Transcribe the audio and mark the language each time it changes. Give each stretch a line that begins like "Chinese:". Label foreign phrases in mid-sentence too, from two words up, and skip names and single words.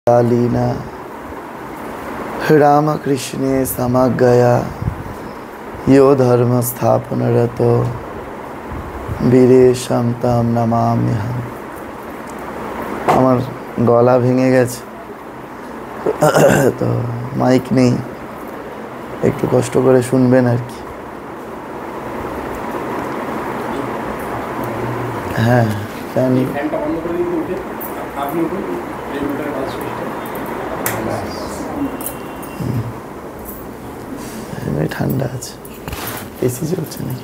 Sanskrit: लीना रामकृष्णे समगया यो धर्म स्थापनरतो वीरेशम तम नमाम्यहम।
Bangla: আমার গলা ভেঙে গেছে তো মাইক নেই, একটু কষ্ট করে শুনবেন আর কি। হ্যাঁ জানি ঠান্ডা আছে, এসি চলছে নাকি?